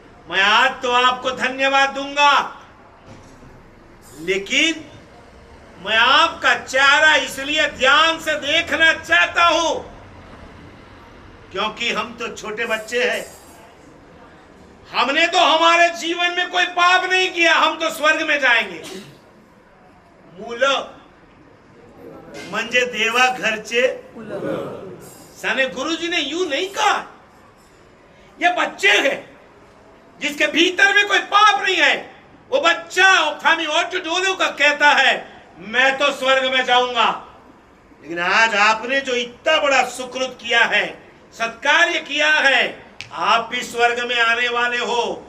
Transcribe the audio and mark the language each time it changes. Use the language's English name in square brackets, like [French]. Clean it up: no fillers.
[Hindi] मैं आज तो आपको धन्यवाद दूंगा, लेकिन मैं आपका चेहरा इसलिए ध्यान से देखना चाहता हूं क्योंकि हम तो छोटे बच्चे हैं। हमने तो हमारे जीवन में कोई पाप नहीं किया, हम तो स्वर्ग में जाएंगे। [Marathi] मुलं म्हणजे देवा घरचे [Hindi] साने गुरुजी ने यूं नहीं कहा। ये बच्चे हैं जिसके भीतर में कोई पाप नहीं है। वो बच्चा फेमी ऑटोडोला का कहता है मैं तो स्वर्ग में जाऊंगा। लेकिन आज आपने जो इतना बड़ा सुकृत किया है, सत्कार्य किया है, आप भी स्वर्ग में आने वाले हो।